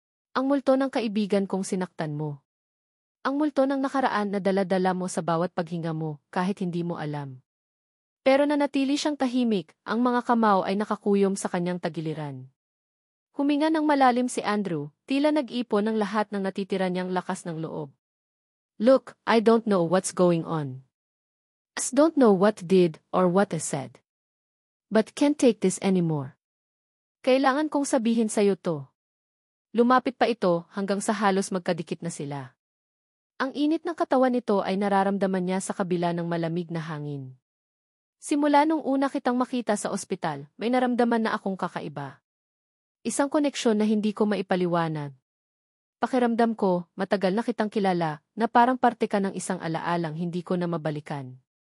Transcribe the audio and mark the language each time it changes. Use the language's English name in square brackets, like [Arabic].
[Filipino] Ang multo ng kaibigan kong sinaktan mo. Ang multo ng nakaraan na dala-dala mo sa bawat paghinga mo kahit hindi mo alam. Pero nanatili siyang tahimik, ang mga kamao ay nakakuyom sa kanyang tagiliran. Huminga ng malalim si Andrew, tila nag-ipon ng lahat ng natitira niyang lakas ng loob. [English] Look, I don't know what's going on. I don't know what did or what I said. But can't take this anymore. [Filipino] Kailangan kong sabihin sa'yo to. Lumapit pa ito hanggang sa halos magkadikit na sila. Ang init ng katawan nito ay nararamdaman niya sa kabila ng malamig na hangin. Simula nung una kitang makita sa ospital, may naramdaman na akong kakaiba. Isang koneksyon na hindi ko maipaliwanag. Pakiramdam ko, matagal na kitang kilala, na parang parte ka ng isang alaalang hindi ko na mabalikan.